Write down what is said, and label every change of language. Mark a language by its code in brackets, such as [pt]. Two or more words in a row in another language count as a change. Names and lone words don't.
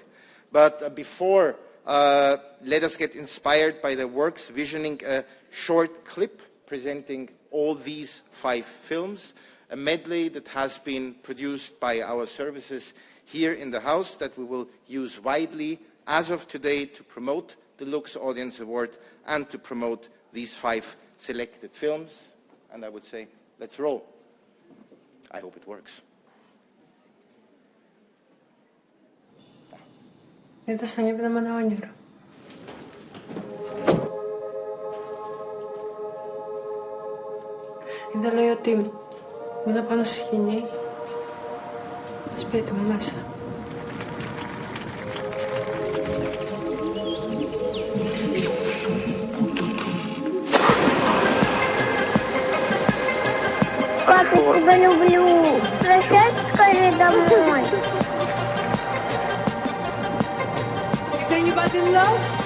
[en] But before, let us get inspired by the works, visioning a short clip presenting all these 5 films, a medley that has been produced by our services here in the house that we will use widely as of today to promote the LUX Audience Award and to promote these 5 selected films. And I would say, let's roll. I hope it works. [el] Είδα σαν είδαμε ένα όνειρο. Είδα, λέει, ότι ήμουν πάνω στη σκηνή, στο σπίτι μου μέσα. [ru] Папа, я тебя люблю. Возвращайся скорее домой. [en] Is anybody in love?